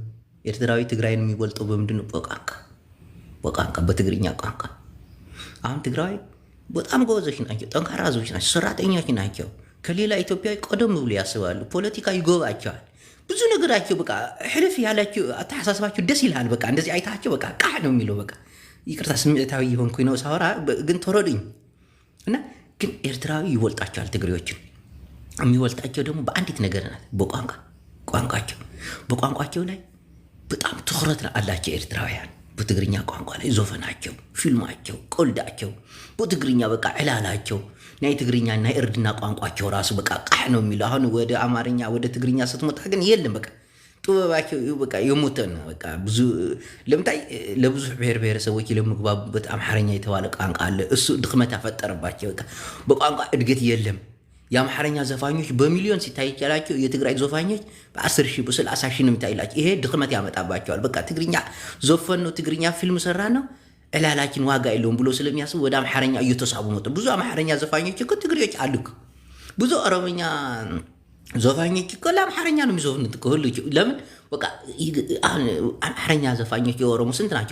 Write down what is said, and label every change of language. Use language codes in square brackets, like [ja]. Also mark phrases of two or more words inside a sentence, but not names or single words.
[am] ኤርትራዊ ትግራይን የሚወልጠው በምንድን ነው? በቋንቋ በትግርኛ ቋንቋ። አሁን ትግራዊ በጣም ጎበዞች ናቸው፣ ጠንካራ ህዝቦች ናቸው፣ ሰራተኞች ናቸው። ከሌላ ኢትዮጵያዊ ቀደም ብሎ ያስባሉ፣ ፖለቲካ ይጎባቸዋል። ብዙ ነገራቸው በቃ ሕልፍ ያላቸው አተሐሳስባቸው ደስ ይልሃል። በቃ እንደዚህ አይታቸው በቃ ቃህ ነው የሚለው። በቃ ይቅርታ ስሜታዊ የሆንኩኝ ነው ሳወራ፣ ግን ተረዱኝ። እና ግን ኤርትራዊ ይወልጣቸዋል ትግሬዎችን። የሚወልጣቸው ደግሞ በአንዲት ነገር ናት፣ በቋንቋቸው ላይ በጣም ትኩረት አላቸው ኤርትራውያን። በትግርኛ ቋንቋ ላይ ዞፈናቸው፣ ፊልማቸው፣ ቆልዳቸው በትግርኛ በቃ ዕላላቸው ናይ ትግርኛ ናይ እርድና ቋንቋቸው ራሱ በቃ ቃህ ነው የሚለው። አሁን ወደ አማርኛ ወደ ትግርኛ ስትመጣ ግን የለም በቃ ጥበባቸው በቃ የሞተ ነው። በቃ ብዙ ለምታይ ለብዙ ብሔር ብሔረሰቦች ለምግባቡበት አምሓርኛ የተባለ ቋንቋ አለ። እሱ ድክመት ያፈጠረባቸው በቃ በቋንቋ እድገት የለም። የአምሓርኛ ዘፋኞች በሚሊዮን ሲታይ ይቻላቸው፣ የትግራይ ዘፋኞች በ10 ሺህ በ30 ሺህ ነው የሚታይላቸው። ይሄ ድክመት ያመጣባቸዋል። በቃ ትግርኛ ዘፈን ነው፣ ትግርኛ ፊልም ሰራ ነው፣ ዕላላችን ዋጋ የለውም ብሎ ስለሚያስቡ ወደ አምሓርኛ እየተሳቡ መጡ። ብዙ አምሓርኛ ዘፋኞች እኮ ትግሬዎች አሉ። ብዙ ኦሮምኛ ዘፋኞች እኮ ለአምሓርኛ ነው የሚዘፍኑት እኮ ሁሉ። ለምን በቃ አምሓርኛ ዘፋኞች የኦሮሞ ስንት ናቸው?